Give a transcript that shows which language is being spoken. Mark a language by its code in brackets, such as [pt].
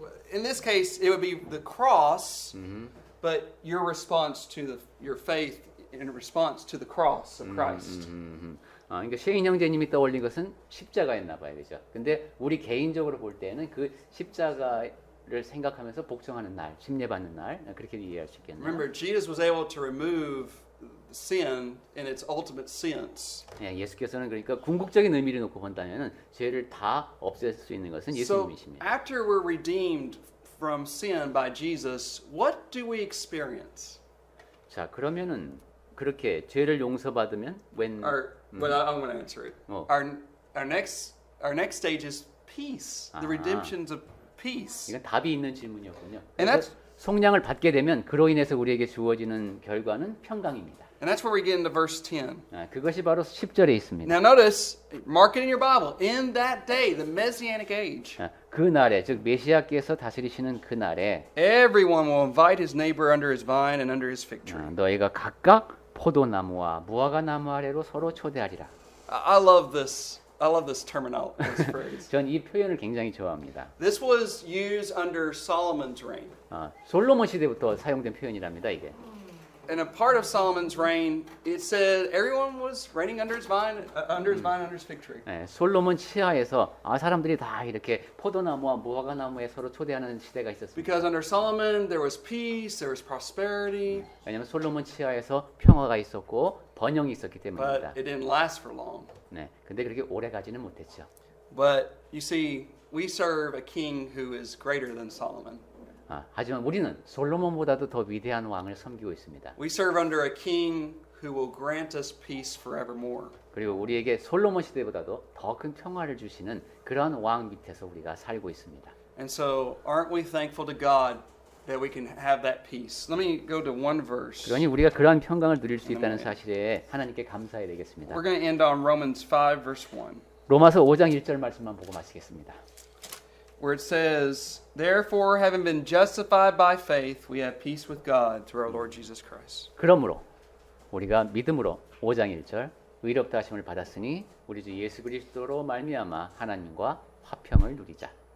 [en] in this case, it would be the cross, but your response to your faith in response to the cross of Christ. [ko] 그러니까 셰인 형제님이 떠올린 것은 십자가였나 봐요, 그죠? 근데 우리 개인적으로 볼 때는 그 십자가를 생각하면서 복종하는 날, 심례받는 날 그렇게 이해할 수 있겠네요. [en] Remember, Jesus was able to remove sin in its ultimate sense. [ko] 예, 예수께서는 그러니까 궁극적인 의미를 놓고 본다면은 죄를 다 없앨 수 있는 것은 [en] So [ko] 예수님이십니다. [en] after we're redeemed from sin by Jesus, what do we experience? [ko] 자, 그러면은 그렇게 죄를 용서받으면 when [en] But I'm going to answer it. Oh. Our next stage is peace. The redemptions of peace. [ko] 이건 답이 있는 질문이었군요. [en] And [ko] 그래서 속량을 받게 되면 그로 인해서 우리에게 주어지는 결과는 평강입니다. [en] And that's where we get into verse 10. [ko] 그것이 바로 10절에 있습니다. [en] Now notice, mark it in your Bible. In that day, the Messianic age, [ko] 그 날에 즉 메시아께서 다스리시는 그 날에 [en] everyone will invite his neighbor under his vine and under his fig tree. [ko] 너희가 각각 포도나무와 무화과 나무 아래로 서로 초대하리라. [en] I love this. I love this terminology, this phrase. [ko] 전 이 표현을 굉장히 좋아합니다. [en] This was used under Solomon's reign. [ko] 솔로몬 시대부터 사용된 표현이랍니다. 이게. [en] In a part of Solomon's reign, it said everyone was reigning under his vine, under his fig tree. [ko] 솔로몬 치하에서 사람들이 다 이렇게 포도나무와 무화과 나무에 서로 초대하는 시대가 있었습니다. [en] Because under Solomon there was peace, there was prosperity, [ko] 왜냐하면 솔로몬 치하에서 평화가 있었고 번영이 있었기 [en] but [ko] 때문입니다. [en] it didn't last for long. [ko] 네, 근데 그렇게 오래 가지는 못했죠. [en] But you see, we serve a king who is greater than Solomon. [ko] 하지만 우리는 솔로몬보다도 더 위대한 왕을 섬기고 있습니다. [en] We serve under a king who will grant us peace forevermore. [ko] 그리고 우리에게 솔로몬 시대보다도 더 큰 평화를 주시는 그러한 왕 밑에서 우리가 살고 있습니다. [en] And so, aren't we thankful to God that we can have that peace. Let me go to one verse. [ko] 그러니 우리가 그러한 평강을 누릴 수 있다는 사실에 하나님께 감사해야 되겠습니다. [en] We're going to end on Romans 5 verse 1. [ko] 로마서 5장 1절 말씀만 보고 마치겠습니다. [en] Where it says, "Therefore, having been justified by faith, we have peace with God through our Lord Jesus Christ." [ko] 그러므로 우리가 믿음으로 5장 1절 의롭다 하심을 받았으니 우리 주 예수 그리스도로 말미암아 하나님과 화평을 누리자.